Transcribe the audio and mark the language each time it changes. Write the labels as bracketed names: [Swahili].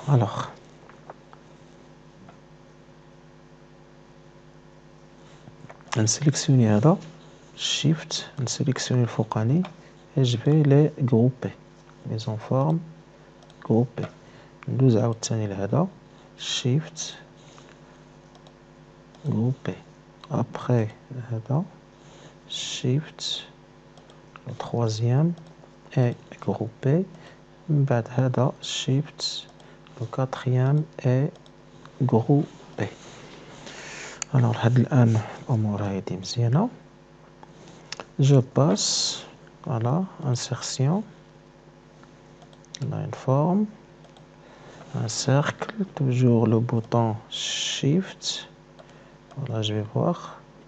[French] Alors, [Arabic] نسيليكسيوني هذا Shift, نسيليكسيوني الفوقاني [French] et je vais les grouper. Mise en forme, grouper. [Arabic] ندوز عاوتاني لهذا Shift, grouper. [French] Après [Arabic] هذا [French] Shift, le troisième est groupé. [Arabic] من بعد هذا [French] Shift, le quatrième est groupé. [Arabic] Alors لحد الآن الأمور هادي مزيانة. [French] Je passe, voilà, insertion. On a une forme, un cercle, toujours le bouton Shift. Voilà, je vais voir.